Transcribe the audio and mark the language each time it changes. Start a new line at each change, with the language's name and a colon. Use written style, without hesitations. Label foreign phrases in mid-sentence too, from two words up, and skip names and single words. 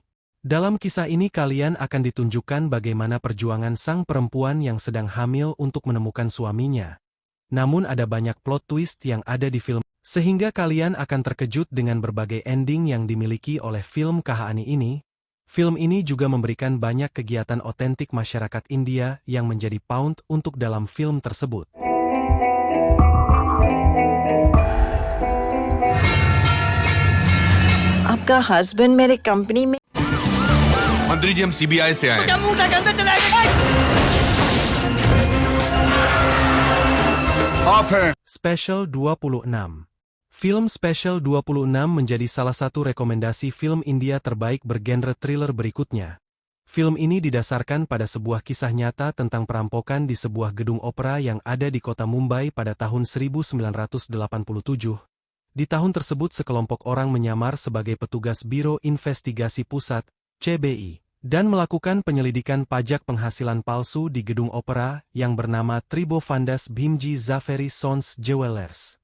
Indonesian: Dalam kisah ini kalian akan ditunjukkan bagaimana perjuangan sang perempuan yang sedang hamil untuk menemukan suaminya. Namun ada banyak
English: plot twist
Indonesian: yang ada di film, sehingga kalian akan terkejut dengan berbagai ending yang dimiliki oleh film Kahaani ini. Film ini juga memberikan banyak kegiatan otentik masyarakat India yang menjadi pound untuk dalam film tersebut.
Hindi: आपका हस्बैंड मेरे कंपनी में मंत्री जी हम सीबीआई से आए आप हैं
Indonesian: Special 26. Film Special 26 menjadi salah satu rekomendasi film India terbaik bergenre thriller berikutnya. Film ini didasarkan pada sebuah kisah nyata tentang perampokan di sebuah gedung opera yang ada di kota Mumbai pada tahun 1987. Di tahun tersebut sekelompok orang menyamar sebagai petugas Biro Investigasi Pusat, CBI, dan melakukan penyelidikan pajak penghasilan palsu di gedung opera yang bernama Tribhuvandas Bhimji Zaveri Sons Jewelers.